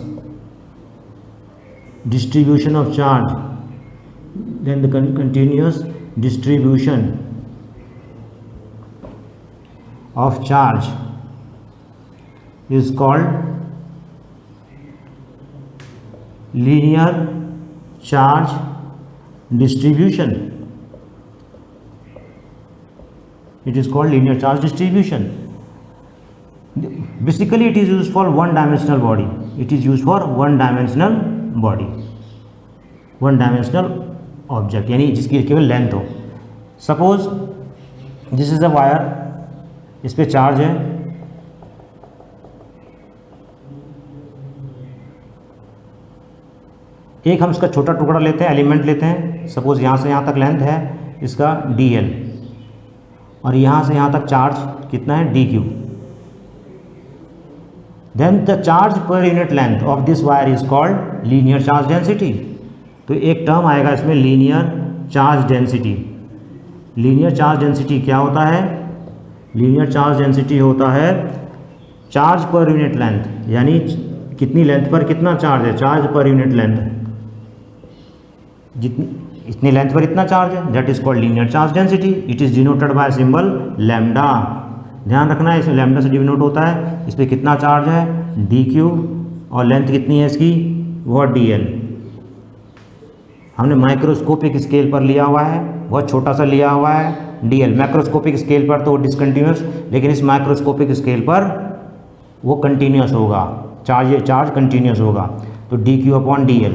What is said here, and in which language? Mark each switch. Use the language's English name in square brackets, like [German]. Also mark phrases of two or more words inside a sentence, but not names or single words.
[English] distribution of charge, then the continuous distribution of charge is called linear charge distribution. It is called linear charge distribution. Basically it is used for one dimensional body. It is used for one dimensional body, one dimensional object, [Hindi] यानी जिसकी केवल लेंथ हो। [English] suppose this is a wire, [Hindi] इस पे चार्ज है, एक हम इसका छोटा टुकड़ा लेते हैं, एलिमेंट लेते हैं, सपोज यहाँ से यहाँ तक लेंथ है इसका dl, और यहाँ से यहाँ तक चार्ज कितना है? dq। [English] Then the charge per unit length of this wire is called linear charge density. [Hindi] तो एक टर्म आएगा इसमें [English] linear charge density. linear charge density [Hindi] क्या होता है? [English] linear charge density [Hindi] होता है [English] charge per unit length, [Hindi] यानी कितनी लेंथ पर कितना चार्ज है, [English] charge per unit length, [Hindi] जितनी इतनी लेंथ पर इतना चार्ज है, [English] that is called linear charge density. It is denoted by symbol lambda. [Hindi] ध्यान रखना है इसमें लैम्डा से डिनोट होता है, इस पर कितना चार्ज है? dq, और लेंथ कितनी है इसकी? वो dl। हमने [English] microscopic scale [Hindi] पर लिया हुआ है, बहुत छोटा सा लिया हुआ है dl। [English] macroscopic scale [Hindi] पर तो डिसकंटिन्यूस, लेकिन इस [English] microscopic scale [Hindi] पर वो कंटिन्यूस होगा, [English] charge continuous [Hindi] होगा, तो [English] dq upon dl.